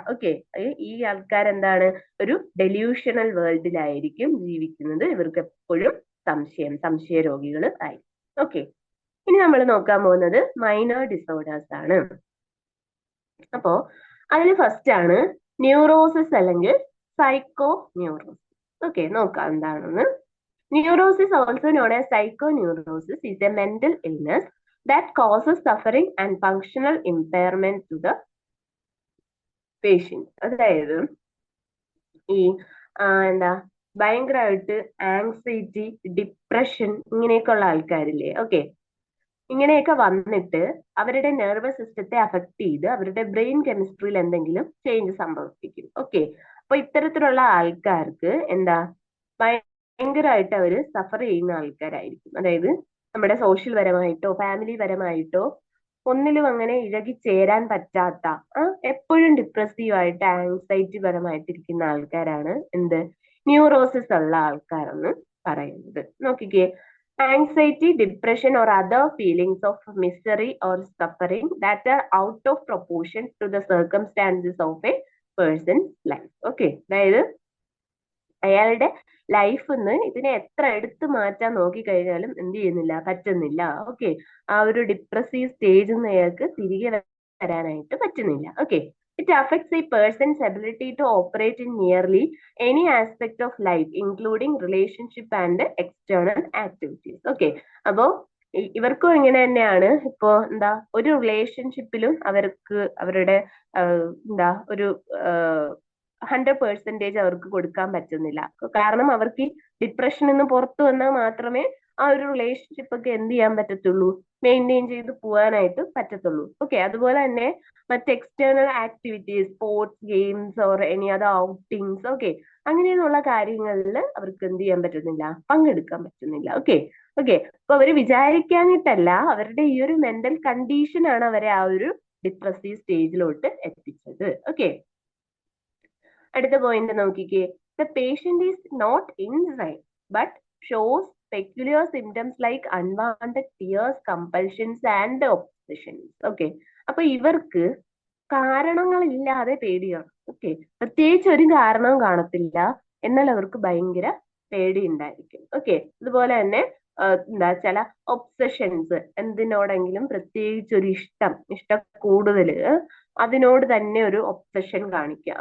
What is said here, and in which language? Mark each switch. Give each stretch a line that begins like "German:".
Malayalam: Okay, ഈ ആൾക്കാരെന്താണ്, ഒരു delusional വേൾഡിലായിരിക്കും ജീവിക്കുന്നത്. ഇവർക്ക് എപ്പോഴും സംശയ രോഗികൾ ആയി. ഓക്കെ, ഇനി നമ്മൾ നോക്കാൻ പോകുന്നത് മൈനർ ഡിസോർഡേഴ്സ് ആണ്. അപ്പോ അതിൽ ഫസ്റ്റ് ആണ് ന്യൂറോസിസ് അല്ലെങ്കിൽ സൈക്കോ ന്യൂറോസിസ്. ഓക്കെ, നോക്കാം എന്താണെന്ന്.
English: Neurosis, also known as psychoneurosis, is a mental illness that causes suffering and functional impairment to the patient.
Malayalam: അതായത് ഈ എന്താ, ഭയങ്കരമായിട്ട് ആങ്സൈറ്റി, ഡിപ്രഷൻ ഇങ്ങനെയൊക്കെ ഉള്ള ആൾക്കാരില്ലേ? ഓക്കെ, ഇങ്ങനെയൊക്കെ വന്നിട്ട് അവരുടെ നെർവസ് സിസ്റ്റത്തെ അഫക്ട് ചെയ്ത് അവരുടെ ബ്രെയിൻ കെമിസ്ട്രിയിൽ എന്തെങ്കിലും ചേഞ്ച് സംഭവിപ്പിക്കും. ഓക്കെ, അപ്പൊ ഇത്തരത്തിലുള്ള ആൾക്കാർക്ക് എന്താ, ഭയങ്കരമായിട്ട് അവര് സഫർ ചെയ്യുന്ന ആൾക്കാരായിരിക്കും. അതായത് നമ്മുടെ സോഷ്യൽ പരമായിട്ടോ ഫാമിലി പരമായിട്ടോ ഒന്നിലും അങ്ങനെ ഇഴകി ചേരാൻ പറ്റാത്ത, എപ്പോഴും ഡിപ്രസീവ് ആയിട്ട് ആങ്സൈറ്റി പരമായിട്ടിരിക്കുന്ന ആൾക്കാരാണ് എന്ത്, ന്യൂറോസിസ് ഉള്ള ആൾക്കാരെന്ന് പറയുന്നത്. നോക്കിക്കേ,
English: anxiety, depression, or other feelings of misery or suffering that are out of proportion to the circumstances of a person's life.
Malayalam: Okay, അതായത് അയാളുടെ ലൈഫിന്ന് ഇതിനെ എത്ര എടുത്തു മാറ്റാൻ നോക്കിക്കഴിഞ്ഞാലും എന്ത് ചെയ്യുന്നില്ല, പറ്റുന്നില്ല. ഓക്കെ, ആ ഒരു ഡിപ്രസീവ് സ്റ്റേജിൽ നിന്ന് അയാൾക്ക് തിരികെ വരാനായിട്ട് പറ്റുന്നില്ല.
English: Okay, it affects a person's ability to operate in nearly any aspect of life, including relationship and external activities.
Malayalam: Okay, അപ്പോ ഇവർക്കും ഇങ്ങനെ തന്നെയാണ്. ഇപ്പോ എന്താ, ഒരു റിലേഷൻഷിപ്പിലും അവർക്ക് അവരുടെ എന്താ ഒരു 100% അവർക്ക് കൊടുക്കാൻ പറ്റുന്നില്ല. കാരണം അവർക്ക് ഡിപ്രഷനിൽ നിന്ന് പുറത്തു വന്നാൽ മാത്രമേ ആ ഒരു റിലേഷൻഷിപ്പ് ഒക്കെ എന്ത് ചെയ്യാൻ പറ്റത്തുള്ളൂ, മെയിൻറ്റെയിൻ ചെയ്ത് പോകാനായിട്ട് പറ്റത്തുള്ളൂ. ഓക്കെ, അതുപോലെ തന്നെ മറ്റ് external activities, sports, games or any other outings, okay, അങ്ങനെയുള്ള കാര്യങ്ങളിൽ അവർക്ക് എന്ത് ചെയ്യാൻ പറ്റുന്നില്ല, പങ്കെടുക്കാൻ പറ്റുന്നില്ല. ഓക്കെ, അപ്പൊ അവര് വിചാരിക്കാനിട്ടല്ല, അവരുടെ ഈ ഒരു മെന്റൽ കണ്ടീഷൻ ആണ് അവരെ ആ ഒരു ഡിപ്രസീവ് സ്റ്റേജിലോട്ട് എത്തിച്ചത്. ഓക്കെ, അടുത്ത പോയിന്റ് നോക്കിക്കേ.
English: The patient is not inside but shows peculiar symptoms like unwanted tears, compulsions and obsessions.
Malayalam: Okay, അപ്പൊ ഇവർക്ക് കാരണങ്ങളില്ലാതെ പേടിയാണ്. ഓക്കെ, പ്രത്യേകിച്ച് ഒരു കാരണവും കാണത്തില്ല, എന്നാൽ അവർക്ക് ഭയങ്കര പേടി ഉണ്ടായിരിക്കും. ഓക്കെ, അതുപോലെ തന്നെ എന്താ, ചില ഒബ്സഷൻസ്, എന്തിനോടെങ്കിലും പ്രത്യേകിച്ച് ഒരു ഇഷ്ട കൂടുതല്, അതിനോട് തന്നെ ഒരു ഒബ്സഷൻ കാണിക്കുക.